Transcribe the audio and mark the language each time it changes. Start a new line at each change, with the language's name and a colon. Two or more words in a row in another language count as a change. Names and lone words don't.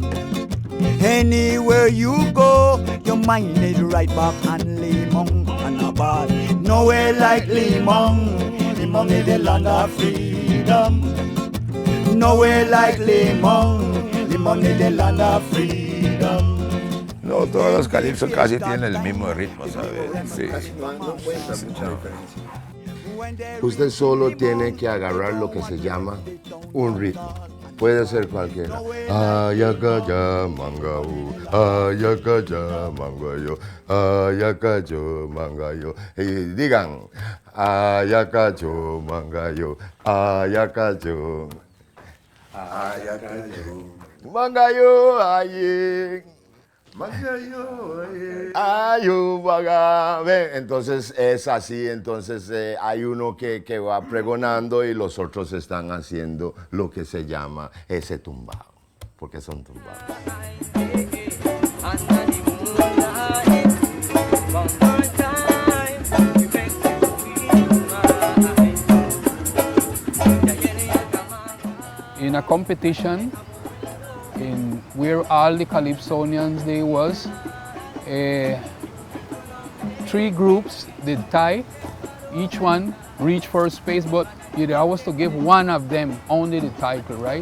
English: Anywhere you go, your mind is right back on Limón. And about nowhere like Limón, Limón is the land of freedom. Nowhere like Limón, Limón is the land of freedom.
Spanish: No, todos los calipsos casi tienen el mismo ritmo, ¿sabes? Sí. Usted solo tiene que agarrar lo que se llama un ritmo. Puede ser cualquiera. Ayacaya mangaú, ayacaya mangayo, ayacayo mangayo. Y digan, ayacayo mangayo, ayacayo. Ayacayo. Mangayo, ayin. Entonces es así, entonces hay uno que va pregonando y los otros están haciendo lo que se llama ese tumbado, porque son tumbados.
English: In a competition, in where all the Calypsonians they was, 3 groups did tie, each one reached first place, but I was to give one of them only the title, right?